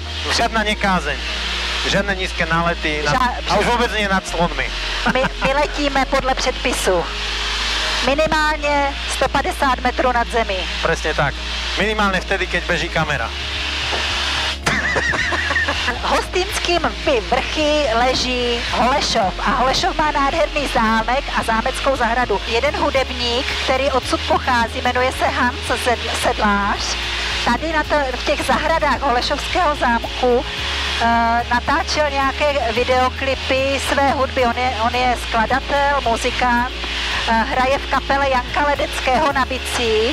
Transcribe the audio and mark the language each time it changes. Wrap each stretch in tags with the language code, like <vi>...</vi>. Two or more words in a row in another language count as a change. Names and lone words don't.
<sk>Žiadna nekázeň, žiadne nízke nálety a už vôbec nie nad slonmi.</sk> <cs>My letíme podle předpisu. Minimálne 150 metrů nad zemí.</cs> <sk>Presne tak. Minimálne vtedy, keď beží kamera.</sk> <cs>Hostýnským vrchy leží Holešov a Holešov má nádherný zámek a zámeckou zahradu. Jeden hudebník, který odsud pochází, jmenuje se Hans Sedlář. Tady v těch zahradách Holešovského zámku natáčel nějaké videoklipy své hudby. On je skladatel, muzikant, hraje v kapele Janka Ledeckého na bicí.</cs>